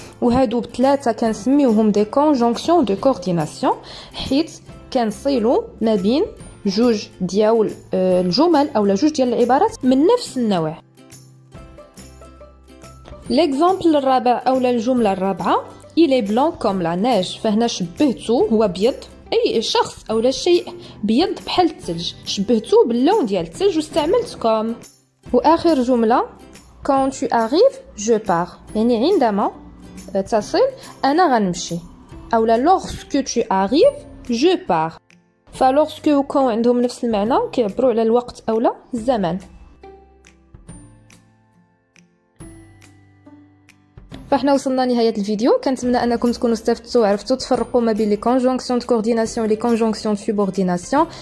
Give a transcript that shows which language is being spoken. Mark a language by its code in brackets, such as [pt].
[ar] وهادو بثلاثه كنسميوهم دي كونجونكسيون دو كورديناسيون حيت كنصيلوا ما بين جوج ديال الجمل اولا جوج ديال العبارات من نفس النوع. ليكزامبل الرابع اولا الجمله الرابعه [fr] il est blanc comme la neige [ar] فهنا شبهتو هو بيض اي شخص اولا شيء بيض بحال الثلج شبهتو باللون ديال الثلج واستعملت كوم. واخر جمله [fr] quand tu arrives je pars [ar] يعني عندما تصل انا غنمشي اولا [fr] lorsque tu arrives je pars. [ar] فلوغسكو وكون عندهم نفس المعنى كيعبروا على الوقت اولا الزمن. فاحنا وصلنا لنهايه الفيديو كنتمنى انكم تكونوا استفدتوا وعرفتوا تفرقوا ما بين لي كونجونكسيون دو كورديناسيون و لي كونجونكسيون دو سوبورديناسيون.